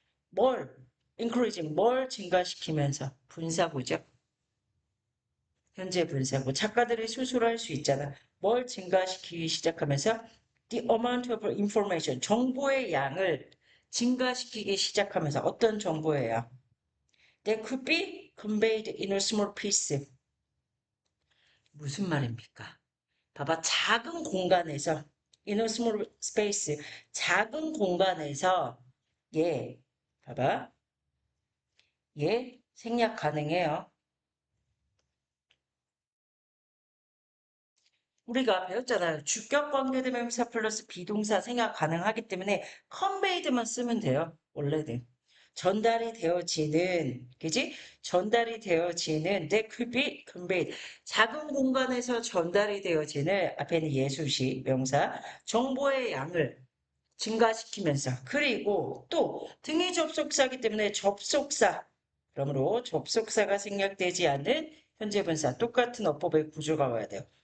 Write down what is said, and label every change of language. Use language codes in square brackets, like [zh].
[ko] 뭘, encouraging, 뭘 증가시키면서 분사구죠. 현재 분사구. 작가들이 스스로 할 수 있잖아. 뭘 증가시키기 시작하면서 [en] the amount of information, [ko] 정보의 양을 증가시키기 시작하면서 어떤 정보의 양? [en] That could be conveyed in a small piece. [ko] 무슨 말입니까? 봐봐, 작은 공간에서 [en] in a small space, [ko] 작은 공간에서 예, 봐봐, 예, 생략 가능해요. 우리가 배웠잖아요. 주격 관계대명사 플러스 비동사 생략 가능하기 때문에 conveyed만 쓰면 돼요. 원래는. 전달이 되어지는, 그지? 전달이 되어지는 [en] that could be conveyed. [ko] 작은 공간에서 전달이 되어지는 앞에는 예수시 명사 정보의 양을 증가시키면서 그리고 또 등위 접속사이기 때문에 접속사 그러므로 접속사가 생략되지 않는 현재 분사 똑같은 어법의 구조가 와야 돼요.